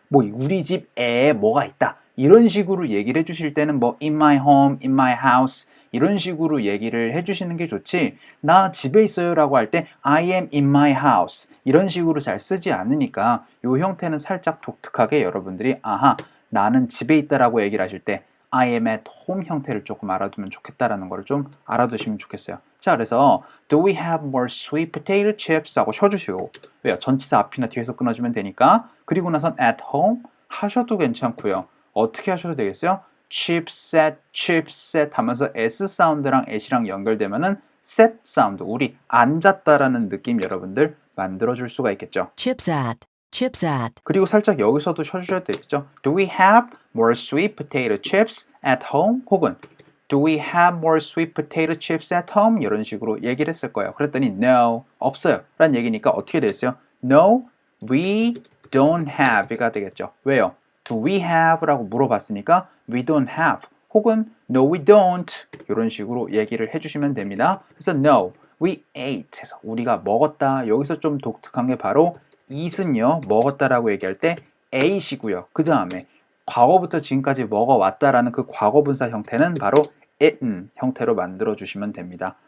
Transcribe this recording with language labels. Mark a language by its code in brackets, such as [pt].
[ko] 뭐 우리 집에 뭐가 있다. 이런 식으로 얘기를 해주실 때는 뭐 [en] in my home, in my house [ko] 이런 식으로 얘기를 해주시는 게 좋지 나 집에 있어요 라고 할 때 [en] I am in my house [ko] 이런 식으로 잘 쓰지 않으니까 이 형태는 살짝 독특하게 여러분들이 아하 나는 집에 있다라고 얘기를 하실 때 [en] I am at home [ko] 형태를 조금 알아두면 좋겠다라는 걸 좀 알아두시면 좋겠어요. 자, 그래서 [en] Do we have more sweet potato chips? [ko] 하고 쉬어주시고 왜요? 전치사 앞이나 뒤에서 끊어주면 되니까 그리고 나선 at home 하셔도 괜찮고요. 어떻게 하셔도 되겠어요? chipset 하면서 S 사운드랑 at이랑 연결되면은 set 사운드, 우리 앉았다라는 느낌 여러분들 만들어줄 수가 있겠죠. [en] chipset. [ko] 그리고 살짝 여기서도 쉬어주셔도 되겠죠. [en] Do we have more sweet potato chips at home? [ko] 혹은 [en] Do we have more sweet potato chips at home? [ko] 이런 식으로 얘기를 했을 거예요. 그랬더니 No, 없어요 라는 얘기니까 어떻게 됐어요? [en] No, we don't have가 [ko] 되겠죠. 왜요? [en] Do we have? [ko] 라고 물어봤으니까 [en] We don't have [ko] 혹은 [en] No, we don't [ko] 이런 식으로 얘기를 해주시면 됩니다. 그래서 [en] No, we ate [ko] 해서 우리가 먹었다. 여기서 좀 독특한 게 바로 eat은요 먹었다라고 얘기할 때 ate이고요. 그 다음에 과거부터 지금까지 먹어왔다라는 그 과거분사 형태는 바로 eaten 형태로 만들어 주시면 됩니다.